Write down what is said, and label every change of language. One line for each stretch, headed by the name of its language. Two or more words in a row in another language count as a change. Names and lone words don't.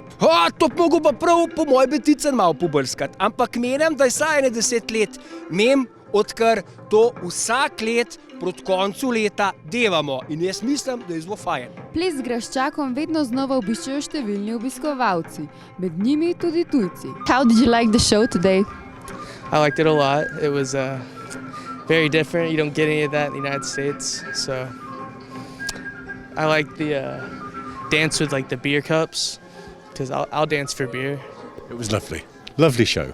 Slovenian: To mogo pa prav po moj beticen malo pobrskati, ampak menim, da je vsaj 10 let odkar to vsak let proti koncu leta devamo in jaz mislim, da je zelo fajn. Ples z graščakom vedno znova obiščajo številni obiskovalci, med njimi tudi tujci.
English: How did you like the show today? I liked it a lot. It was very different. You don't get any of that in the United States. So I like the dance with like the beer cups because I'll dance for beer. It was lovely. Lovely show.